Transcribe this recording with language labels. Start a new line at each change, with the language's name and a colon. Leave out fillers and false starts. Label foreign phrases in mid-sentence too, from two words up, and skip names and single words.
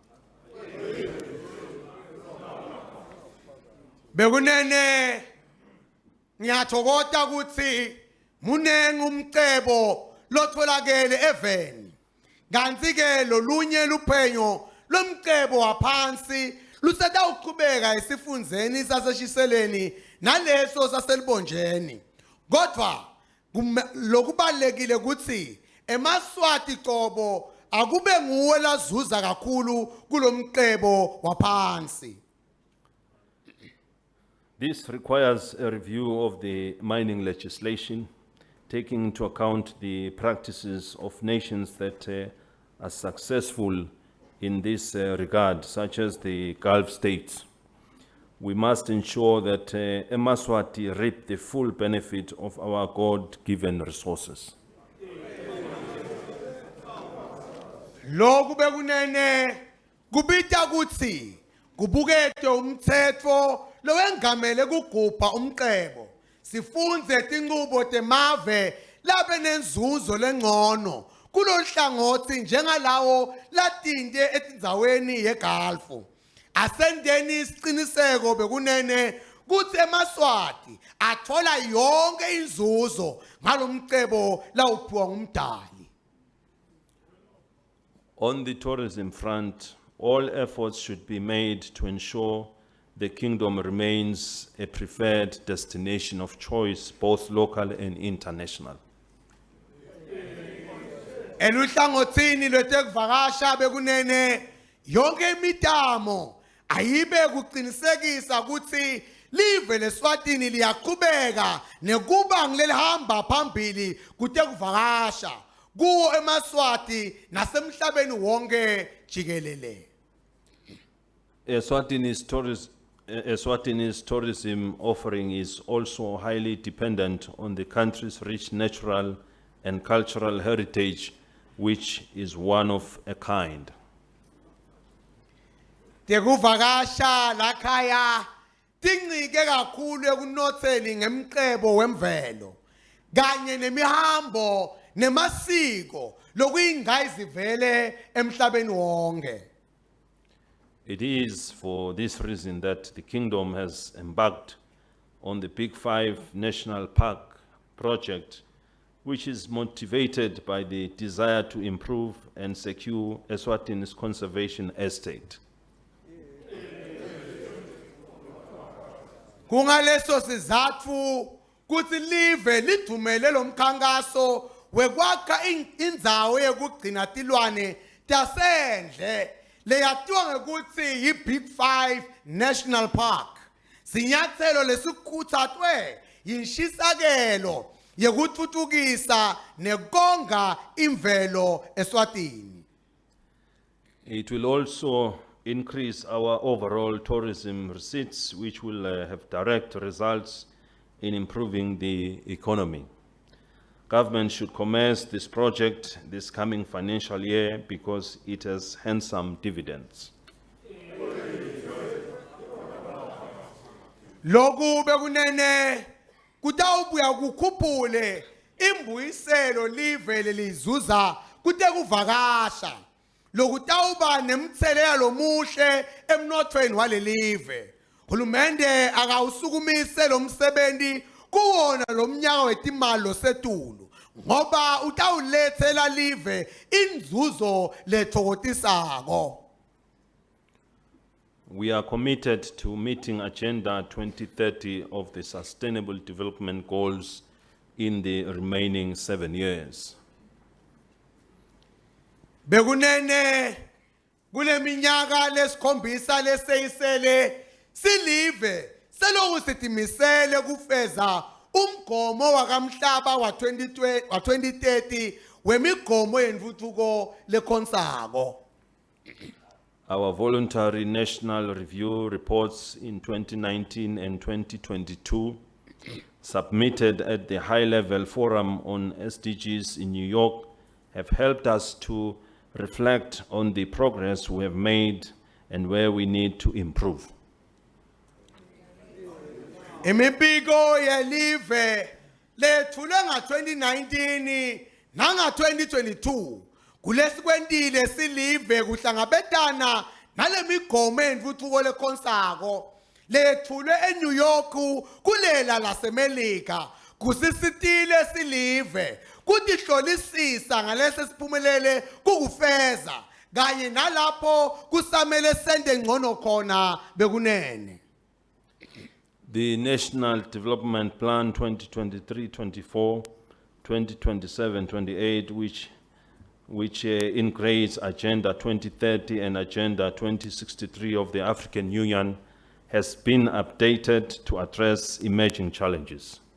Swati: Bekunene ngiyathokoza ukuthi munengi umcebo lotholakele eveni kanti ke lolunye luphenyo lomcebo waphansi lusetawuqhubeka esifundzeni saseshiseleni naleso saselibonjeni kodwa lokubalekile ukuthi eMswati qobo akube nguwe lazuza kakhulu kulomcebo waphansi.
English: This requires a review of the mining legislation, taking into account the practices of nations that are successful in this regard, such as the Gulf states. We must ensure that Mswati reap the full benefit of our God-given resources.
Swati: Lokhu bekunene kubita kutsi kubukete umthetho lowengamele kugubha umqebo sifunze tinqubo temave labe nenzuzo lengcono kulohlangothi njengalawo latinte etindzaweni yeGulf asendeni isiqiniseko bekunene kuthi eMswati athola yonke inzuzo ngalomcebo lawuphiwa ngumdali.
English: On the tourism front, all efforts should be made to ensure the kingdom remains a preferred destination of choice, both local and international.
Swati: Eluhlangothini lwetekuvakasha bekunene yonke imitamo ayibe kuqinisekisa ukuthi live leSwatini liyaqhubeka nekuba ngilehamba phambili kutekuvakasha kuwo eMswati nasemhlabeni wonke jikelele.
English: Eswatini's tourism offering is also highly dependent on the country's rich natural and cultural heritage, which is one of a kind.
Swati: Tekuvakasha lakhaya tincike kakhulu ekunotheni ngemqebo wemvelo kanye nemihambo nemasiko lokuyingayizivele emhlabeni wonke.
English: It is for this reason that the kingdom has embarked on the Big Five National Park project, which is motivated by the desire to improve and secure Eswatini's conservation estate.
Swati: Kungaleso sizatfu kuthi live lidumele lomkhankaso wekwakha indzawo yekugcina tilwane tasendle leyatiwa ngekuthi yi-Big Five National Park. Sinyathelo lesikuthathwe yinshisakelo yekutfutfukisa nekonga imvelo eSwatini.
English: It will also increase our overall tourism receipts, which will have direct results in improving the economy. Government should commence this project this coming financial year because it has handsome dividends.
Swati: Loku bekunene kutawubuya kukhuphule imbuyiselo live lelizuza kutekuvakasha lokutawuba nemthelela lomuhle emnothweni walelive. Hulumende akawusukumise lo msebenzi kuwona lo mnyaka wetimali losetulu ngoba utawulethela live inzuzo lethokotisako.
English: We are committed to meeting Agenda 2030 of the Sustainable Development Goals in the remaining 7 years.
Swati: Bekunene kule minyaka lesikhombisa leseyisele silive seloku sitimisele kufeza umgomo wakamhlaba wa 2030 wemigomo yentfutfuko lekhonsako.
English: Our voluntary national review reports in 2019 and 2022 submitted at the high-level forum on SDGs in New York have helped us to reflect on the progress we have made and where we need to improve.
Swati: Imibiko yelive lethule nga-2019 nanga-2022 kulesikwentile silive kuhlangabetana nalemigomo yentfutfuko lekhonsako lethulwe eNew York kulela laseMelika kusisitile silive kutihlolisisa ngalesi siphumelele kukufeza kanye nalapho kusamele sente ngcono khona bekunene.
English: The National Development Plan 2023-24, 2027-28, which integrates Agenda 2030 and Agenda 2063 of the African Union, has been updated to address emerging challenges.